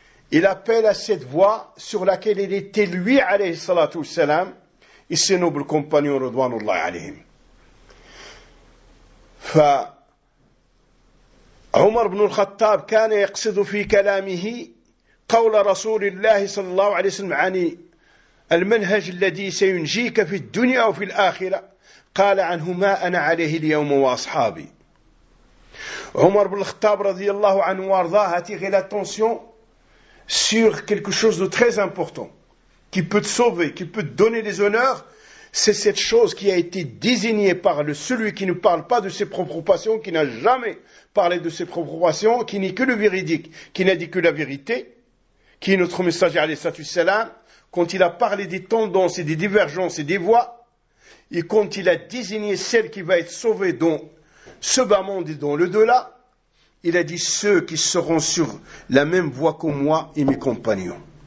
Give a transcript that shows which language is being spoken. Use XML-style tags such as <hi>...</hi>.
<fr>Il appelle à cette voie sur laquelle il était lui, alayhi salatu wassalam, et ses nobles compagnons, radwanullahi alayhim.</fr> <ar>Fa, Omar ibn al-Khattab, kana yaqsidu fi kalamihi, qawla rasulillahi sallallahu alayhi wa sallam, ani, المنهج الذي سينجيك في الدنيا وفي الآخرة قال عنه ما أنا عليه اليوم وأصحابي.</ar> <fr>عمر بن الخطاب</fr> <ar>رضي الله عنه وارضاه</ar> <fr>attire l'attention sur quelque chose de très important qui peut te sauver, qui peut te donner des honneurs. C'est cette chose qui a été désignée par le celui qui ne parle pas de ses propres passions, qui n'a jamais parlé de ses propres passions, qui n'est que le véridique, qui n'a dit que la vérité, qui est notre messager alayhi salam, quand il a parlé des tendances et des divergences et des voies, et quand il a désigné celle qui va être sauvée dans ce bas monde et dans le delà, il a dit ceux qui seront sur la même voie que moi et mes compagnons.</fr>